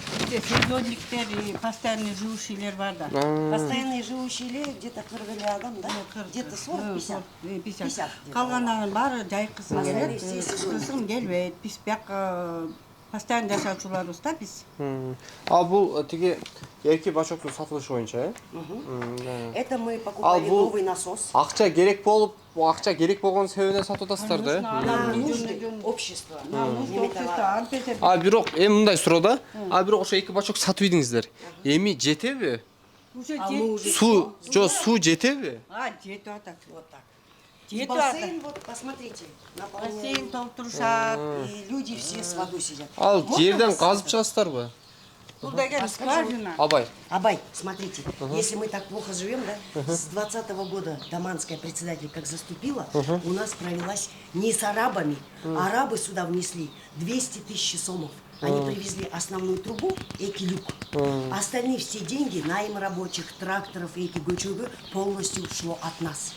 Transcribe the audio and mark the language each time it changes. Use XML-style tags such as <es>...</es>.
<ky>Сезонниктер и постоянный живущийлер бар да.</ky> <ru>Постоянные живущие где-то 40 адам, да? Где-то 40-50. 50.</ru> <ky>Калгандарынын баары жайкысын келет.</ky> <ru>Остальные все</ru> <ky>Кышын келбейт. Биз бияка постоянно жашаучуларбыз да биз. А бул тиги эрки бачоктун сатылышы боюнча, э?</ky> <ru>Это мы покупали</ru> <ky>бул-</ky> <ru>новый насос.</ru> <ky>Акча керек болуп, акча керек болгон себебинен сатып атасыздар да, э?</ky> <ru>На нужды общества. Лимитовали.</ru> <ky>А бирок эми мындай суроо да. А бирок ошо эки бачок сатып ийдиңиздер. Эми жетеби?</ky> <ru>А мы уже</ru> <ky>Суу, суу жетеби? Жетип атат.</ky> <ru>вот так.</ru> <ky>Жетип атат.</ky> <ru>Бассейн, вот посмотрите. наполняем.</ru> <ky>Бассейн толтурушат.</ky> <ru>И люди все с водой сидят.</ru> <ky>Ал жерден казып чыгасыздарбы? Бул деген скважина. Абай.</ky> <ru>Абай, смотрите, если мы так плохо живем, да, с 20-го года Даманская председатель как заступила, у нас провелась не с арабами, арабы сюда внесли 200 тысяч сомов. Они привезли основную трубу, экилюк. Остальные все деньги, найм рабочих, тракторов, эки-гучугу полностью ушло от нас.</ru>